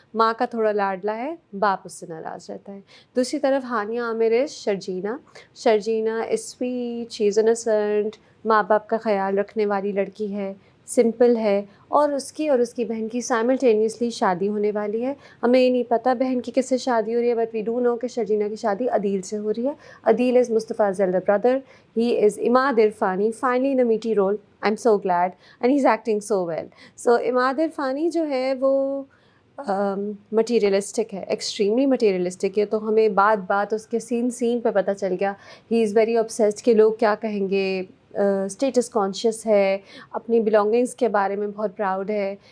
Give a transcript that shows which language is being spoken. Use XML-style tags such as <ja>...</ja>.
<hi>माँ का थोड़ा लाडला है, बाप उससे नाराज़ रहता है। दूसरी तरफ हानिया Aamir is Sharjeena is sweet,</hi> <en>she is innocent,</en> <hi>माँ बाप का ख्याल रखने वाली लड़की है, सिंपल है, और उसकी बहन की साइमल्टेनियसली शादी होने वाली है। हमें ये नहीं पता बहन की किससे शादी हो रही है,</hi> <en>but we do know</en> <hi>कि शर्जीना की शादी अदील से हो रही है।</hi> <en>Adeel is Mustafa's elder brother. He is Imad Irfani, finally in a meaty role. I'm so glad, and he's acting so well.</en> <hi>So Imad इरफानी जो है वो मटीरियलिस्टिक है, एक्सट्रीमली मटीरियलिस्टिक है। तो हमें बात उसके सीन पे पता चल गया।</hi> <en>he is very obsessed</en> <hi>कि लोग क्या कहेंगे, स्टेटस कॉन्शियस है, अपनी बिलोंगिंग्स के बारे में बहुत प्राउड है।</hi>